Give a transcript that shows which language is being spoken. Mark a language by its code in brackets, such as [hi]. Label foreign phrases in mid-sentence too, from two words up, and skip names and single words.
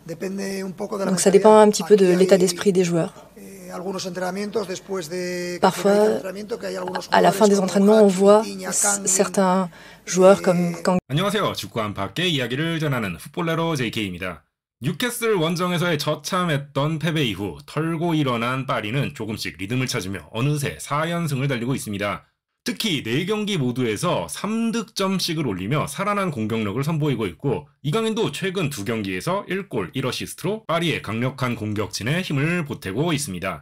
[fr] Donc ça dépend un petit peu de l'état d'esprit des joueurs. Parfois, à la fin des entraînements, on voit certains joueurs comme [ko] 안녕하세요. 축구 안팎의 이야기를 전하는 풋볼레로 JK입니다. 뉴캐슬 원정에서의 처참했던 패배 이후 털고 일어난 파리는 조금씩 리듬을 찾으며 어느새 4연승을 달리고 있습니다. 특히 4경기 모두에서 3득점씩을 올리며 살아난 공격력을 선보이고 있고 이강인도 최근 2경기에서 1골 1어시스트로 파리의 강력한 공격진에 힘을 보태고 있습니다.